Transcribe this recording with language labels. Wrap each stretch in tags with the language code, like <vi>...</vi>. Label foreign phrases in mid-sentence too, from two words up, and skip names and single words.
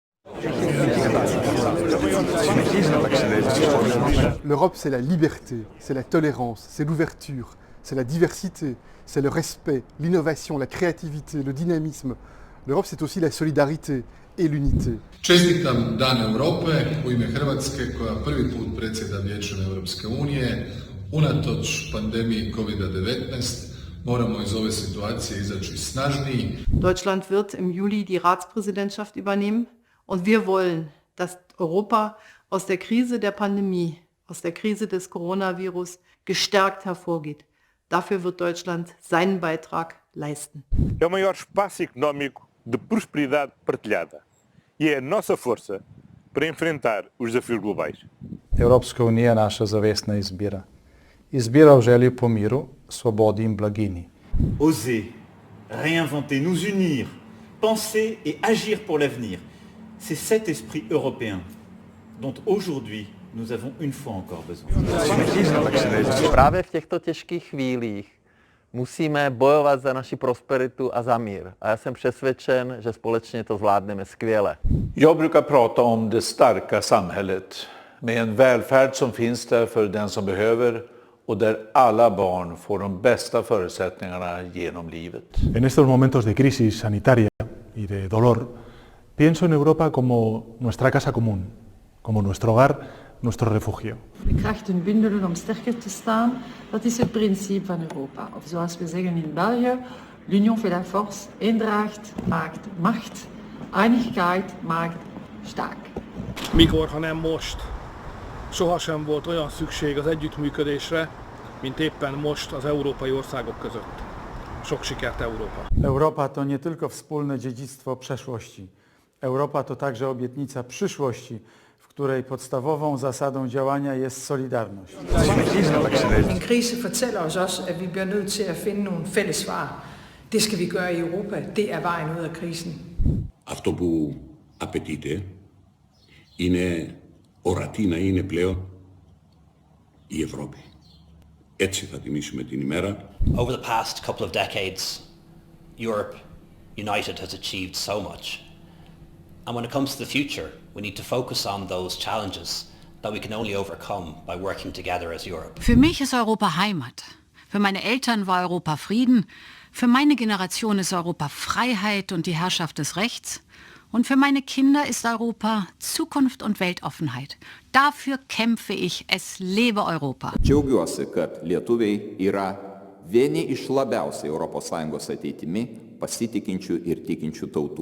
<fr>L'Europe, c'est la liberté, c'est la tolérance, c'est l'ouverture, c'est la diversité, c'est le respect, l'innovation, la créativité, le dynamisme. L'Europe, c'est aussi la solidarité et l'unité.</fr> <hr>Čestitam Dan Europe u ime Hrvatske koja prvi put predsjeda Vijećem Europske unije. Unatoč pandemiji COVID-19 moramo iz ove situacije izaći snažniji.</hr> <de>Deutschland wird im Juli die Ratspräsidentschaft übernehmen und wir wollen, dass Europa aus der Krise der Pandemie, aus der Krise des Coronavirus gestärkt hervorgeht. Dafür wird Deutschland seinen Beitrag leisten.</de> <pt>É o maior espaço económico de prosperidade partilhada e é a nossa força para enfrentar os desafios globais.</pt> <sl>Evropska unija je naša zavestna izbira. Izbira v želji po miru, svobodi in blaginji.</sl> <fr>Oser, réinventer, nous unir, penser et agir pour l'avenir. C'est cet esprit européen dont aujourd'hui nous avons une fois encore besoin.</fr> <cs>Právě v těchto těžkých chvílích musíme bojovat za naši prosperitu a za mír. A já jsem přesvědčen, že společně to zvládneme skvěle.</cs> <sv>Jag brukar prata om det starka samhället med en välfärd som finns där för den som behöver och där alla barn får de bästa förutsättningarna genom livet.</sv> <es>En estos momentos de crisis sanitaria y de dolor, pienso en Europa como nuestra casa común, como nuestro hogar, nuestro refugio.</es> <nl>De krachten bundelen om sterker te staan, dat is het principe van Europa. Of zoals we zeggen in België,</nl> <fr>l'union fait la force,</fr> <nl>eendracht maakt macht,</nl> <de>einigkeit maakt stark.</de> <hu>Mikor, ha nem most, sohasem volt olyan szükség az együttműködésre, mint éppen most az európai országok között. Sok sikert Európa!</hu> <pl>Europa to nie tylko wspólne dziedzictwo przeszłości. Europa to także obietnica przyszłości, w której podstawową zasadą działania jest solidarność.</pl> <da>En krise fortæller os også, at vi bliver nødt til at finde nogle fælles svar. Det skal vi gøre i Europa. Det er vejen ud af krisen.</da> <el>Αυτό που απαιτείται είναι ορατή να είναι πλέον η Ευρώπη. Έτσι θα τιμήσουμε την ημέρα.</el> <en>Over the past couple of decades, Europe united has achieved so much. And when it comes to the future, we need to focus on those challenges that we can only overcome by working together as Europe.</en> <de>Für mich ist Europa Heimat. Für meine Eltern war Europa Frieden. Für meine Generation ist Europa Freiheit und die Herrschaft des Rechts. Und für meine Kinder ist Europa Zukunft und Weltoffenheit. Dafür kämpfe ich. Es lebe Europa.</de> <lt>Džiaugiuosi, kad lietuviai yra vieni iš labiausiai ES ateitimi pasitikinčių ir tikinčių tautų.</lt>